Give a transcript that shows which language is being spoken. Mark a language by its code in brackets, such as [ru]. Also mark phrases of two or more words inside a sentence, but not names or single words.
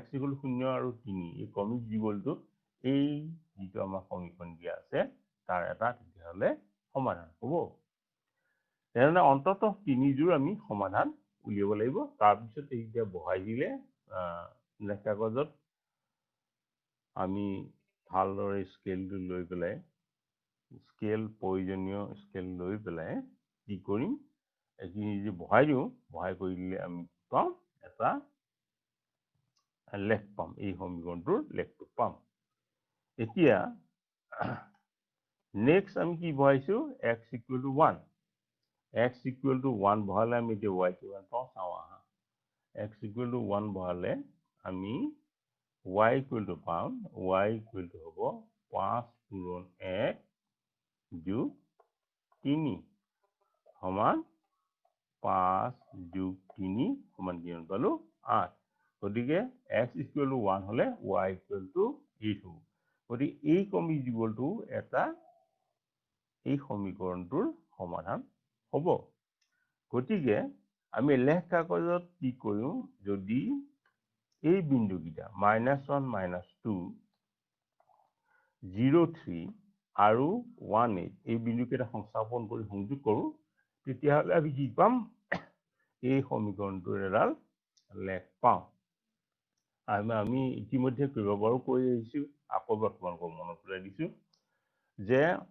[as] equal 0 আৰু 3 এই ক্ৰমিক যুগলটো এই যিটো আমাৰ সমীকৰণ দিয়া আছে তাৰ এটা তেতিয়াহলে সমাধান হ'ব তেনে অন্ততঃ 3 জোৰ আমি সমাধান উলিয়াব লাগিব তাৰ পিছত এইটা বহাই দিলে লেখ কাগজত আমি ভালদৰে স্কেলটো লৈ পেলাই প্ৰয়োজনীয় স্কেল লৈ পেলাই কি কৰিম এইখিনি যে বহাই দিওঁ বহাই কৰি দিলে আমি পাম এটা লেখ পাম এই সমীকৰণটোৰ লেখটো পাম এতিয়া নেক্সট আমি কি বহাইছো x [en] equal to [as] 1 x [en] equal to [as] 1 বহালে আমি এতিয়া y কিমান পাওঁ চাওঁ আহা x [en] equal to [as] 1 বহালে আমি y [en] equal to [as] পাম y [en] equal to [as] হ'ব 5 পূৰণ 1 যোগ 3 সমান 5 যোগ 3 সমান কিমান পালো 8 গতিকে x [en] equal to [as] 1 হলে y [en] equal to [as] 8 হ'ব গতিকে এই ক্ৰমিক যুগলটো এটা এই সমীকৰণটোৰ সমাধান হ'ব গতিকে আমি লেখ কাগজত কি কৰিম যদি এই বিন্দুকেইটা -1 -2 0 3 আৰু 1 8 এই বিন্দুকেইটা সংস্থাপন কৰি সংযোগ কৰো তেতিয়াহলে আমি কি পাম এই সমীকৰণটোৰ এডাল লেখ পাওঁ আমি ইতিমধ্যে কৰিব পাৰো কৈ আহিছো আকৌ তোমালোকক মনত পেলাই দিছো যে